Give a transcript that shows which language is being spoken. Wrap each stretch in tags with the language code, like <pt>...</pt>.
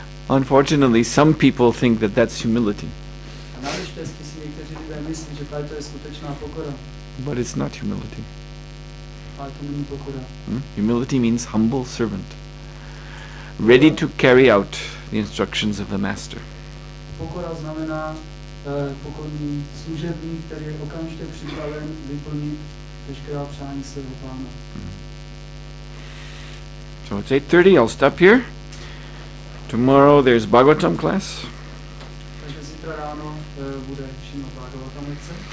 <en>Unfortunately, some people think that that's humility.</en> <cs>A naštěstí si někteří lidé myslí, že to je skutečná pokora.</cs> <en>But it's not humility.</en> <cs>Ale to není pokora.</cs> <en>Humility means humble servant, ready to carry out the instructions of the master.</en> <cs>Pokora znamená pokorný služebník, který je okamžitě připraven vyplnit veškerá přání svého pána.</cs> <en>So it's 8:30, I'll stop here. Tomorrow there's Bhagavatam class.</en> <cs>Takže zítra ráno bude Šrீmad Bhagavatam lekce.</cs>